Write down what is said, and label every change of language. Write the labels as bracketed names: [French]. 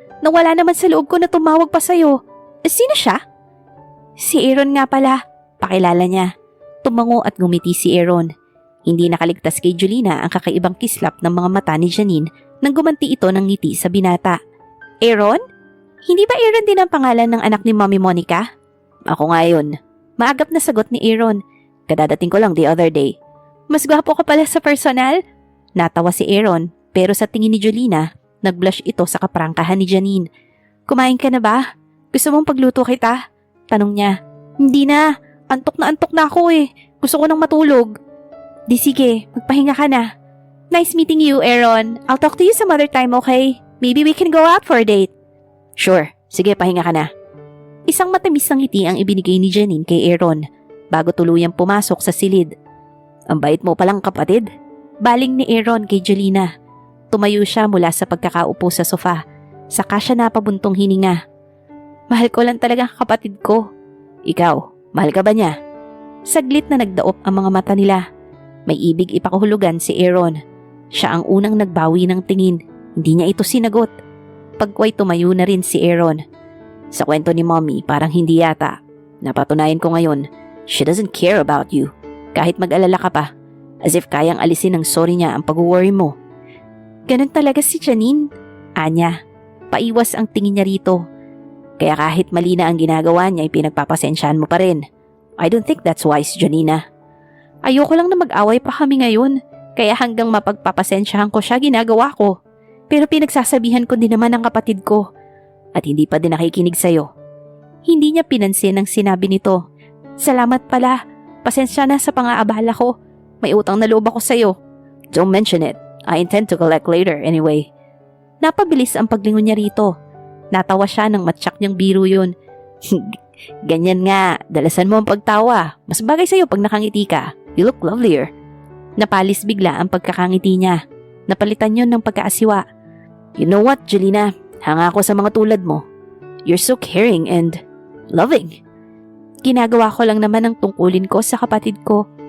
[Filipino] "Nawala naman sa loob ko na tumawag pa sa'yo." "Sino siya?" "Si Aaron nga pala," pakilala niya. Tumango at ngumiti si Aaron. Hindi nakaligtas kay Jolina ang kakaibang kislap ng mga mata ni Janine nang gumanti ito ng ngiti sa binata. "Aaron? Hindi ba Aaron din ang pangalan ng anak ni Mommy Monica?" "Ako nga yun." Maagap na sagot ni Aaron. "Kadadating ko lang [English] the other day." [Filipino] "Mas gwapo ka pala sa personal?" Natawa si Aaron, pero sa tingin ni Jolina, nag-blush ito sa kaprangkahan ni Janine. "Kumain ka na ba? Gusto mong pagluto kita?" Tanong niya. "Hindi na. Antok na ako eh. Gusto ko nang matulog." "Di sige, magpahinga ka na." [English] "Nice meeting you, Aaron. I'll talk to you some other time, okay? Maybe we can go out for a date." "Sure. [Filipino] Sige, pahinga ka na. Isang matamis na ngiti ang ibinigay ni Janine kay Aaron bago tuluyang pumasok sa silid. Ang bait mo palang kapatid. Baling ni Aaron kay Jelena. Tumayo siya mula sa pagkakaupo sa sofa. Saka siya napabuntong hininga. Mahal ko lang talaga ang kapatid ko. Ikaw, mahal ka ba niya? Saglit na nagdaop ang mga mata nila. May ibig ipakahulugan si Aaron. Siya ang unang nagbawi ng tingin. Hindi niya ito sinagot. Pagkway tumayo na rin si Aaron. Sa kwento ni Mommy, parang hindi yata. Napatunayan ko ngayon, [English] she doesn't care about you. [Filipino] Kahit mag-alala ka pa. [English] As if [Filipino] kayang alisin ng sorry niya ang pag-worry mo. Ganun talaga si Janine. Anya, paiwas ang tingin niya rito. Kaya kahit mali na ang ginagawa niya, pinagpapasensyahan mo pa rin. [English] I don't think that's wise, Janina. [Filipino] Ayoko lang na mag-away pa kami ngayon. Kaya hanggang mapagpapasensyahan ko siya, ginagawa ko. Pero pinagsasabihan ko din naman ang kapatid ko. At hindi pa din nakikinig sa'yo. Hindi niya pinansin ang sinabi nito. Salamat pala. Pasensya na sa pang-aabala ko. May utang na loob ako sa'yo. [English] Don't mention it. I intend to collect later anyway. [Filipino] Napabilis ang paglingon niya rito. Natawa siya nang matsak niyang biro yun. Ganyan nga, dalasan mo ang pagtawa. Mas bagay sa'yo pag nakangiti ka. [English] You look lovelier. [Filipino] Napalis bigla ang pagkakangiti niya. Napalitan yun ng pagkaasiwa. [English] You know what, [Filipino] Jelena? Hanga ako sa mga tulad mo. [English] You're so caring and loving. [Filipino] Ginagawa ko lang naman ang tungkulin ko sa kapatid ko.